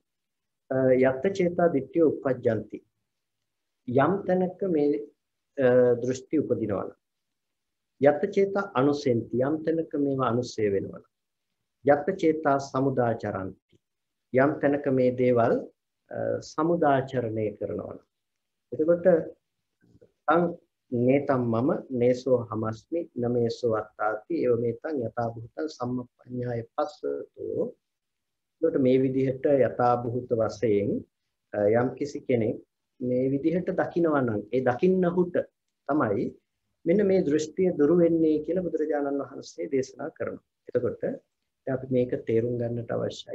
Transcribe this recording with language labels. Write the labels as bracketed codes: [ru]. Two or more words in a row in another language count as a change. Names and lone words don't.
[pi] යත්ත චේතා දිට්ඨිය උපජ්ජන්ති [si] යම් තැනක මේ දෘෂ්ටි උපදිනවා නම් [pi] යත්ත චේතා අනුසෙන්ති [si] යම් තැනක මේවා අනුසය වෙනවා නම් [pi] යත්ත චේතා සමුදාචරಂತಿ [si] යම් තැනක මේ දේවල් සමුදාචරණය කරනවා නම් එතකොට [pi] තං නේතම් මම නේසෝ හමස්මි නමේසෝ අත්තාති ඒව මේතං යථා භූතං සම්මප්පඤ්ඤාය පස්සතෝ. [si] එතකොට මේ විදිහට යථා භූත වශයෙන් යම් කිසි කෙනෙක් මේ විදිහට දකිනවා නම් ඒ දකින්නහුට තමයි මෙන්න මේ දෘෂ්ටිය දුරු වෙන්නේ කියලා බුදුරජාණන් වහන්සේ දේශනා කරනවා. එතකොට අපි මේක තේරුම් ගන්නට අවශ්‍යයි.